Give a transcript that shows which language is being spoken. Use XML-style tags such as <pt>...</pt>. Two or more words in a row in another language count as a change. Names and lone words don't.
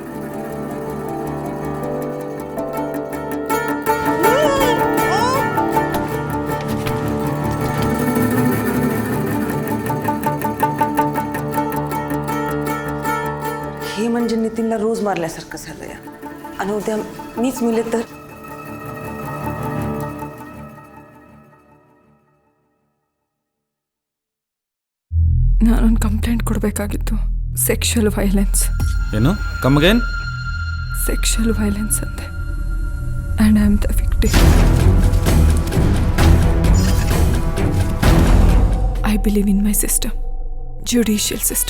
<mr>हे म्हणजे नितीनला रोज मारल्यासारखं झालंय, आणि उद्या मीच मिले तर.</mr> <kn>ನಾನೊಂದು ಕಂಪ್ಲೇಂಟ್ ಕೊಡಬೇಕಾಗಿತ್ತು.</kn> <en>sexual violence. ಏನು? come again? sexual violence</en> <kn>ಅಂತೆ.</kn> <en>and I am the victim. I believe in my system, judicial system.</en>